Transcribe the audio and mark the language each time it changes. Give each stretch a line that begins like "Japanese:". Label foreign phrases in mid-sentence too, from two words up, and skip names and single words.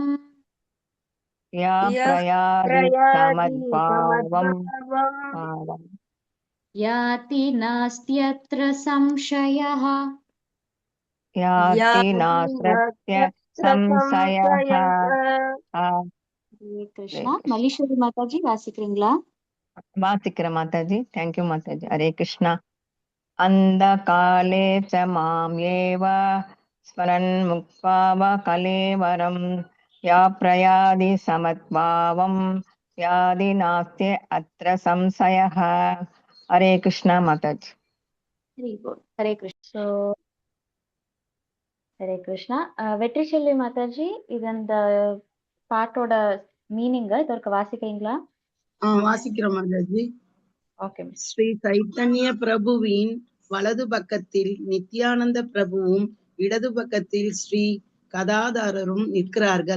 Sanskrit: या प्रयादि समद्भावम् याति नास्त्यत्र संशयः याति नास्त्यत्र संशयः हरे कृष्णा.
Tamil: மல்லீஸ்வரி மாதாஜி வாசிக்கிறீங்களா? வாசிக்கிற மாதாஜி. தேங்க்யூ மாதாஜி.
Sanskrit: हरे कृष्ण. अंधकाले च मामेव स्मरन् मुक्त्वा कलेवरम् या प्रयादि समद्भावम् यादि नास्ति अत्र संशयः. हरे कृष्णा माताजी. हरे कृष्ण. हरे कृष्ण.
Tamil: வெற்றி செல்வி மாதாஜி, இது அந்த பாட்டோட மீனிங் இதற்கு வாசிக்கிறீங்களா? வாசிக்கிறோம் மாதாஜி. ஓகே. ஸ்ரீ சைத்தன்ய பிரபுவின் வலது பக்கத்தில் நித்யானந்த பிரபுவும் இடது பக்கத்தில் ஸ்ரீ கதாதாரரும் நிற்கிறார்கள்.